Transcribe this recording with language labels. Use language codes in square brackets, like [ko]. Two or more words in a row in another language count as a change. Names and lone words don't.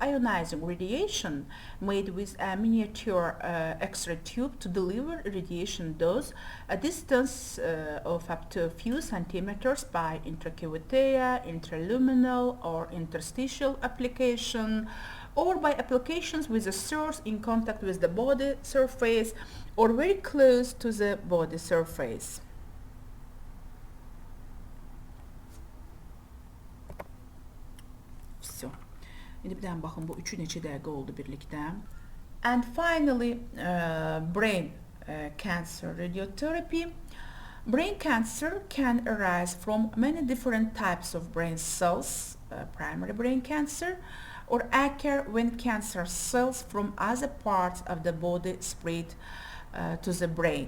[en] ionizing radiation made with a miniature X-ray tube to deliver radiation dose a distance of up to a few centimeters by intracubital, intraluminal or interstitial application, or by applications with the source in contact with the body surface or very close to the body surface. [az] Şimdi bir daha bakın bu üçü neçə dəqiqə oldu birlikdə. [en] And finally brain cancer radiotherapy. Brain cancer can arise from many different types of brain cells, primary brain cancer, or occur when cancer cells from other parts of the body spread to the brain.